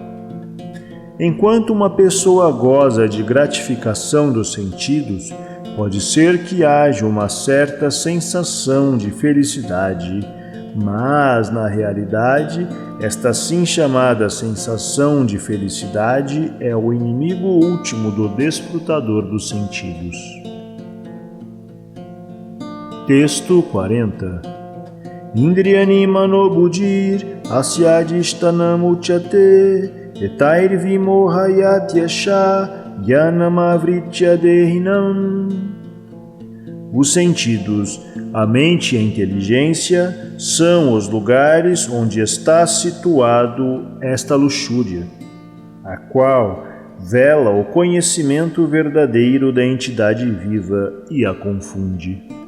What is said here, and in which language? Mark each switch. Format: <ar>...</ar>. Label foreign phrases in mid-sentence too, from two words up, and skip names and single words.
<pt>Enquanto uma pessoa goza de gratificação dos sentidos, pode ser que haja uma certa sensação de felicidade, mas, na realidade, esta assim chamada sensação de felicidade é o inimigo último do desfrutador dos sentidos. Texto 40.</pt> <sa>इन्द्रियाणि मनोबुद्धिर् अस्याधिष्ठानम् उच्यते एतैर्विमोहयत्येष ज्ञानमावृत्य देहिनम्.</sa> <pt>Os sentidos, a mente e a inteligência são os lugares onde está situado esta luxúria, a qual vela o conhecimento verdadeiro da entidade viva e a confunde.</pt>